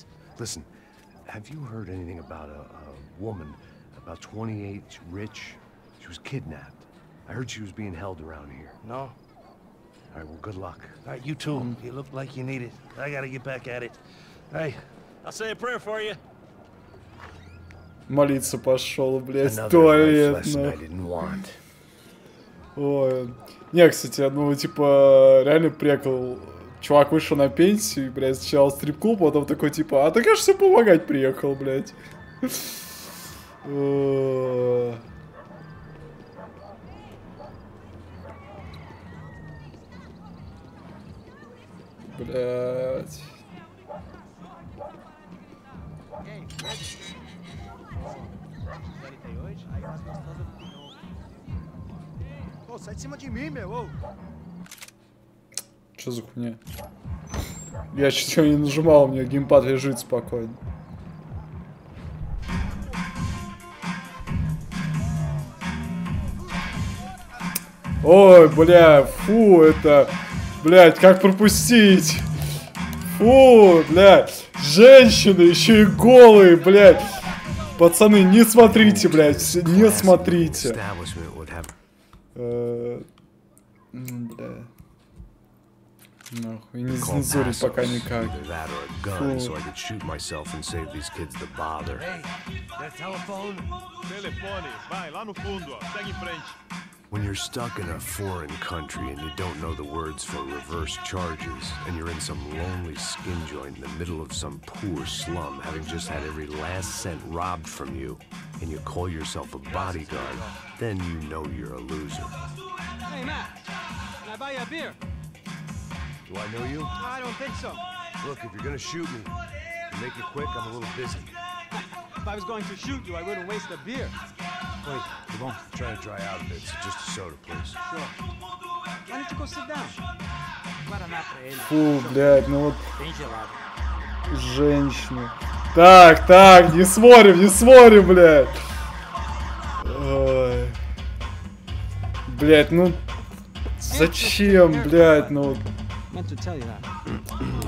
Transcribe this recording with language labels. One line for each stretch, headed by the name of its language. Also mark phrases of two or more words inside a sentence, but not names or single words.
English: Listen, have you heard anything about a woman, about 28, rich? She was kidnapped. I heard she was being held around here. No? All right, well, good luck. All right, you too. You look like you need it. I gotta get back at it. Hey, I'll say a prayer for you.
Russian: Молиться пошел, блядь, в
English: Another
Russian: туалет,
English: life lesson I
Russian: нахуй.
English: didn't want.
Russian: Ой. Не, кстати, ну, типа, реально прикол. Чувак вышел на пенсию, блядь, сначала стрип-клуб, потом такой, типа, а ты, кажется, помогать приехал, блядь. Блядь.
Portuguese: Ô, sai de cima de mim, meu. Ô.
Russian: Что за хуйня? Я чуть не нажимал, у меня геймпад лежит спокойно. Ой, бля, фу, это... Блядь, как пропустить? Фу, блядь. Женщины, еще и голые, блядь. Пацаны, не смотрите, блядь, не смотрите. Бля. Нахуй, не цензурить пока никак. Фу.
Portuguese: Telefone, vai lá no fundo, ó. Segue em frente.
English: When you're stuck in a foreign country and you don't know the words for reverse charges, and you're in some lonely skin joint in the middle of some poor slum, having just had every last cent robbed from you, and you call yourself a bodyguard, then you know you're a loser. Hey, Matt, can I buy you a beer? Do I know you? I don't think so. Look, if you're gonna shoot me, make it quick, I'm a little busy. If I was going to shoot you, I wouldn't waste a beer. Wait, come on. I'm trying to dry out a bit, so just a soda, please. Sure. Why don't you go sit down?
Portuguese: Guaraná pra ele.
Russian: Фу, блядь, ну вот...
Portuguese: Bem gelado.
Russian: Женщины. Так, так, не смотрим, блядь. Ой. Блядь, ну... Зачем, блядь, ну...
English: Meant to tell you that.